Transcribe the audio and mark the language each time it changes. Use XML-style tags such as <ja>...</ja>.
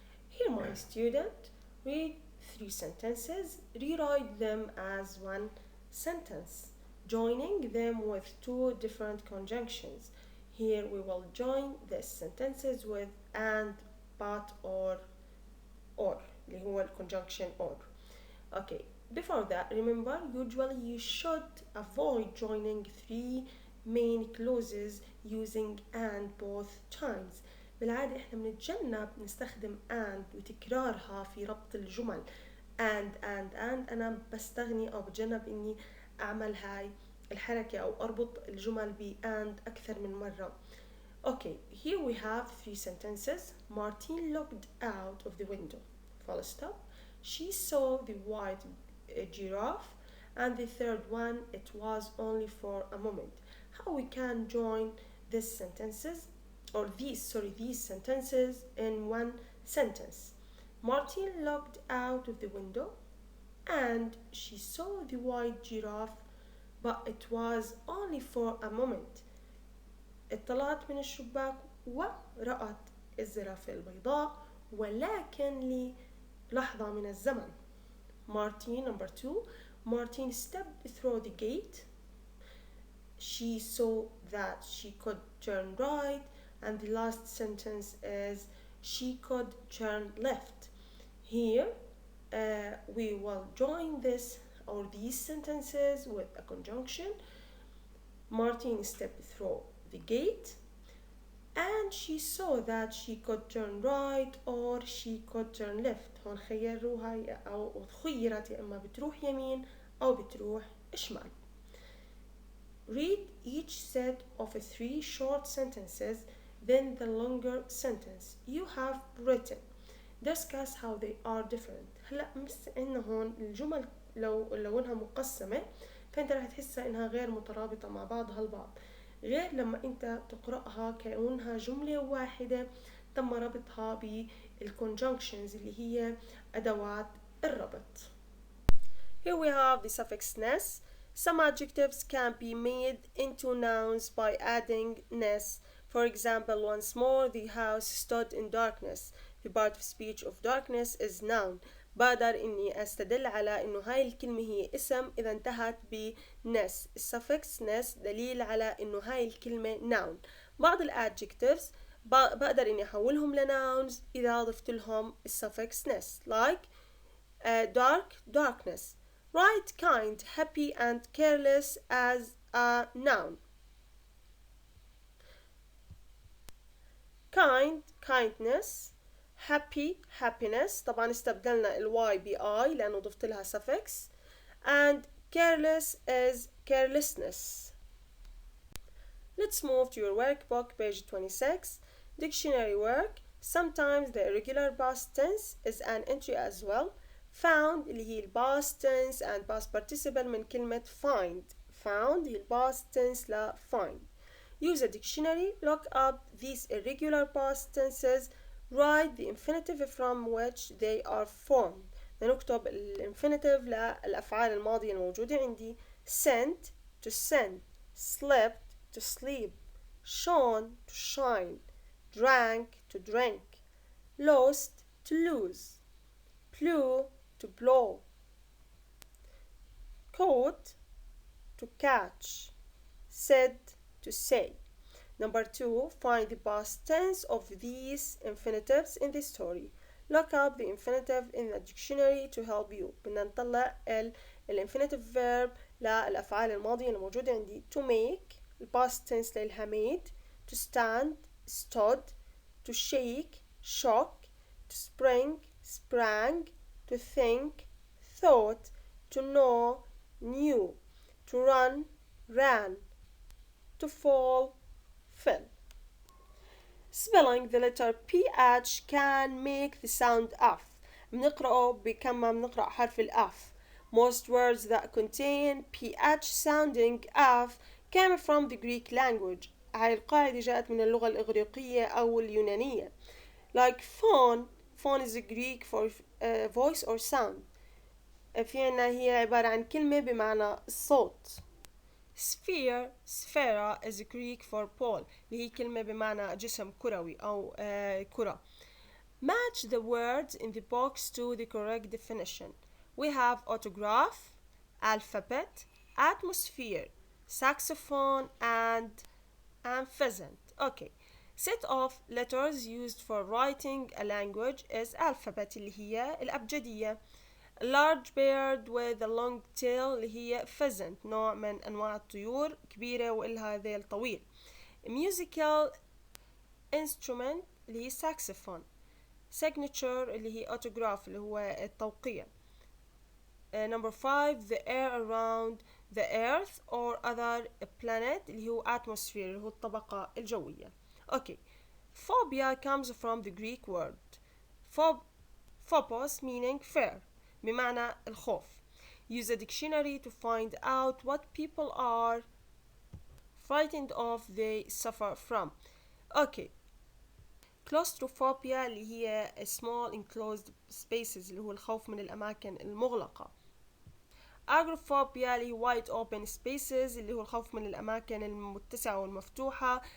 <en>Here my student, read three sentences, rewrite them as one sentence, joining them with two different conjunctions. Here we will join the sentences with and, but, or</en> <ar>اللي هو</ar> <en>الconjunction or. Okay, before that, remember, usually you should avoid joining three main clauses using and both times.</en> <ar>بالعادة احنا بنتجنب نستخدم and وتكرارها في ربط الجمل and أنا بستغني أو بتجنب إني أعمل هاي الحركة أو أربط الجمل ب and أكثر من مرة.</ar> <en>Okay, here we have three sentences. Martin looked out of the window. Full stop. She saw the white giraffe. And the third one, it was only for a moment. How we can join these sentences or these sentences in one sentence. Martin looked out of the window and she saw the white giraffe, but it was only for a moment.</en> <ar>اطلعت من الشباك ورأت الزرافة البيضاء ولكن للحظة من الزمن.</ar> <en>Martin, number 2, Martin stepped through the gate. She saw that she could turn right, and the last sentence is she could turn left. Here we will join this or these sentences with a conjunction. Martin stepped through the gate and she saw that she could turn right or she could turn left.</en> <ar>هون خيروها أو خيرت يا إما بتروح يمين أو بتروح شمال.</ar> <en>Read each set of three short sentences, then the longer sentence you have written. Discuss how they are different.</en> <ar>هلا بس عندنا هون الجمل لو انها مقسمة فانت رح تحسها انها غير مترابطة مع بعضها البعض غير لما انت تقرأها كأنها جملة واحدة تم ربطها بالconjunctions اللي هي أدوات الربط.</ar> <en>Here we have the suffix ness. Some adjectives can be made into nouns by adding ness. For example, once more, the house stood in darkness. The part of speech of darkness is noun.</en> <ar>بقدر إني أستدل على إنه هاي الكلمة هي اسم إذا انتهت بنس. السفكس نس دليل على إنه هاي الكلمة noun. بعض الادجectives بقدر إني أحولهم لنouns إذا ضفت لهم السفكس نس</ar> <en>like dark, darkness. Write kind, happy and careless as a noun. Kind, kindness. Happy, happiness.</en> <ar>طبعا استبدلنا الواي بI لأنه ضفت لها suffix.</ar> <en>And careless is carelessness. Let's move to your workbook, page 26. Dictionary work. Sometimes the irregular past tense is an entry as well. Found</en> <ar>اللي هي</ar> <en>past tense and past participle</en> <ar>من كلمة</ar> <en>find. Found هي past tense لا find. Use a dictionary, look up these irregular past tenses, write the infinitive from which they are formed.</en> <ar>نكتب الانفينيتيف للأفعال الماضية الموجودة عندي.</ar> <en>sent to send, slept to sleep, shone to shine, drank to drink, lost to lose, blew to blow, caught to catch, said to say. Number 2, find the past tense of these infinitives in the story. Look up the infinitive in the dictionary to help you.</en> <ar>بدنا نطلع infinitive verb للأفعال الماضية الموجودة عندي.</ar> <en>To make past tense</en> <ar>لإلها</ar> <en>made, to stand stood, to shake shock, to spring sprang, to think thought, to know knew, to run ran, to fall fell. Spelling the letter PH can make the sound F.</en> <ar>بنقرأه بكما بنقرأ حرف الأف.</ar> <en>Most words that contain PH sounding F came from the Greek language.</en> <ar>هاي القاعدة جاءت من اللغة الإغريقية أو اليونانية.</ar> <en>Like phone, phone is Greek for voice or sound.</en> <ar>في عنا هي عبارة عن كلمة بمعنى الصوت. sphere سفيرة</ar> <en>is Greek for ball</en> <ar>اللي هي كلمة بمعنى جسم كروي أو كرة.</ar> <en>Match the words in the box to the correct definition. We have autograph, alphabet, atmosphere, saxophone and pheasant. Okay. Set of letters used for writing a language is alphabet</en> <ar>اللي هي الأبجدية.</ar> <en>large bird with a long tail</en> <ar>اللي هي pheasant نوع من أنواع الطيور كبيرة وإلها ذيل طويل.</ar> <en>musical instrument</en> <ar>اللي هي</ar> <en>saxophone.</en> <ar>signature اللي هي autograph اللي هو التوقيع.</ar> <en>number 5 the air around the earth or other planet اللي هو atmosphere</en> <ar>اللي هو الطبقة الجوية.</ar> <en>okay. phobia comes from the Greek word phobos meaning fear</en> <ar>بمعنى الخوف.</ar> <en>Use a dictionary to find out what people are frightened of they suffer from. Okay.</en> <ar>claustrophobia اللي هي</ar> <en>small enclosed spaces</en> <ar>اللي هو الخوف من الأماكن المغلقة. agoraphobia اللي هي</ar> <en>wide open spaces</en> <ar>اللي هو الخوف من الأماكن المتسعة والمفتوحة.</ar>